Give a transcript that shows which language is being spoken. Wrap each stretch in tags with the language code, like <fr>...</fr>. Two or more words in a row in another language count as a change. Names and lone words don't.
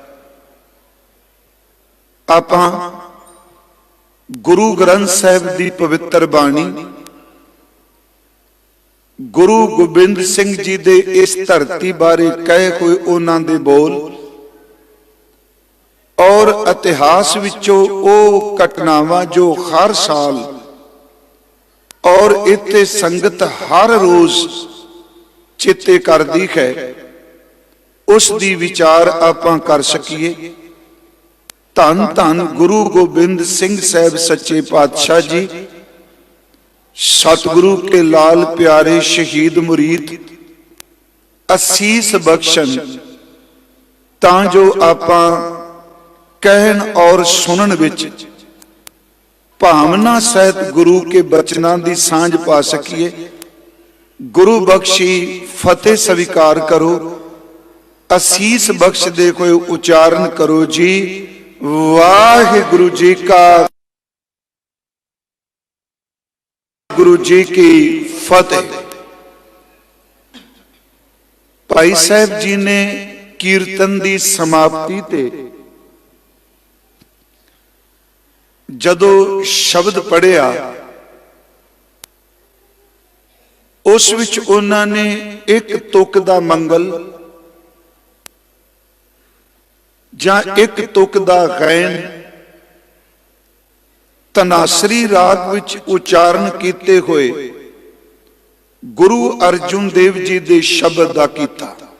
<pa>ਆਪਾਂ ਗੁਰੂ ਗ੍ਰੰਥ ਸਾਹਿਬ ਦੀ ਪਵਿੱਤਰ ਬਾਣੀ, ਗੁਰੂ ਗੋਬਿੰਦ ਸਿੰਘ ਜੀ ਦੇ ਇਸ ਧਰਤੀ ਬਾਰੇ ਕਹੇ ਹੋਏ ਉਹਨਾਂ ਦੇ ਬੋਲ ਔਰ ਇਤਿਹਾਸ ਵਿੱਚੋਂ ਉਹ ਘਟਨਾਵਾਂ ਜੋ ਹਰ ਸਾਲ ਔਰ ਇੱਥੇ ਸੰਗਤ ਹਰ ਰੋਜ਼ ਚੇਤੇ ਕਰਦੀ ਹੈ, ਉਸ ਦੀ ਵਿਚਾਰ ਆਪਾਂ ਕਰ ਸਕੀਏ। ਧੰਨ ਧੰਨ ਗੁਰੂ ਗੋਬਿੰਦ ਸਿੰਘ ਸਾਹਿਬ ਸੱਚੇ ਪਾਤਸ਼ਾਹ ਜੀ, ਸਤਿਗੁਰੂ ਕੇ ਲਾਲ ਪਿਆਰੇ ਸ਼ਹੀਦ ਮੁਰੀਦ ਅਸੀਸ ਬਖ਼ਸ਼ਣ, ਤਾਂ ਜੋ ਆਪਾਂ ਕਹਿਣ ਔਰ ਸੁਣਨ ਵਿੱਚ ਭਾਵਨਾ ਸਹਿਤ ਗੁਰੂ ਕੇ ਬਚਨਾਂ ਦੀ ਸਾਂਝ ਪਾ ਸਕੀਏ। ਗੁਰੂ ਬਖ਼ਸ਼ੀ ਫ਼ਤਿਹ ਸਵੀਕਾਰ ਕਰੋ, ਅਸੀਸ ਬਖ਼ਸ਼ ਦੇ ਕੋਈ ਉਚਾਰਨ ਕਰੋ ਜੀ। ਵਾਹਿਗੁਰੂ ਜੀ ਕਾ, ਗੁਰੂ ਜੀ ਕੀ ਫ਼ਤਿਹ। ਭਾਈ ਸਾਹਿਬ ਜੀ ਨੇ ਕੀਰਤਨ ਦੀ ਸਮਾਪਤੀ ਤੇ ਜਦੋਂ ਸ਼ਬਦ ਪੜ੍ਹਿਆ, ਉਸ ਵਿੱਚ ਉਨ੍ਹਾਂ ਨੇ ਇੱਕ ਤੁਕ ਦਾ ਮੰਗਲ ਜਾਂ ਇੱਕ ਤੁਕ ਦਾ ਗੈਨ ਤਨਾਸਰੀ ਰਾਗ ਵਿੱਚ ਉਚਾਰਨ ਕੀਤੇ ਹੋਏ ਗੁਰੂ ਅਰਜਨ ਦੇਵ ਜੀ ਦੇ ਸ਼ਬਦ ਦਾ ਕੀਤਾ।</pa>